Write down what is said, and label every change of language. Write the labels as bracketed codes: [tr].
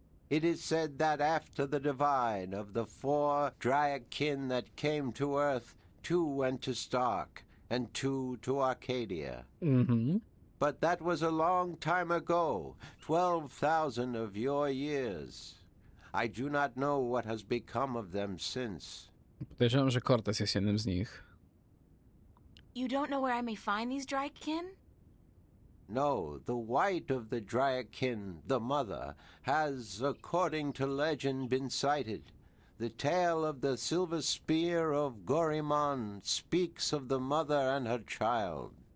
[en] It is said that after the divide of the 4 Dryak kin that came to Earth, 2 went to Stark, and 2 to Arcadia. But that was a long time ago, 12,000 of your years. I do not know what has become of them since. [pl] Podejrzewam, że Cortez jest jednym z nich. [en] You don't know where I may find these Drykin? No, the white of the Dryakin, the mother, has, according to legend, been sighted. The tale of the silver spear of Gorimon speaks of the mother and her child.